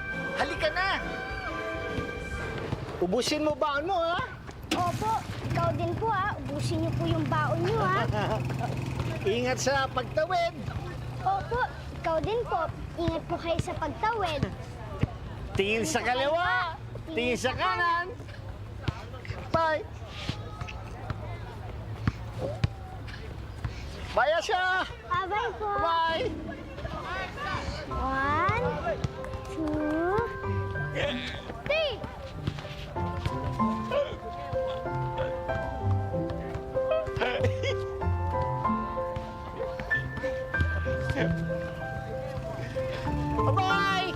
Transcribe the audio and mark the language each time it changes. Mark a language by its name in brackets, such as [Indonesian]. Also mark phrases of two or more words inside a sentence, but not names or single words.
[Filipino] Halika na. Ubusin mo baon mo, ha? Opo, ikaw din po ha. Ubusin niyo po yung baon niyo ha. Ingat sa pagtawid. Opo, ikaw din po. Ingat po kayo sa pagtawid. Tingin sa kaliwa. Tingin sa kanan. Bye. Bye, Asha. Bye-bye po. Bye. 1, 2, 3. Bye-bye.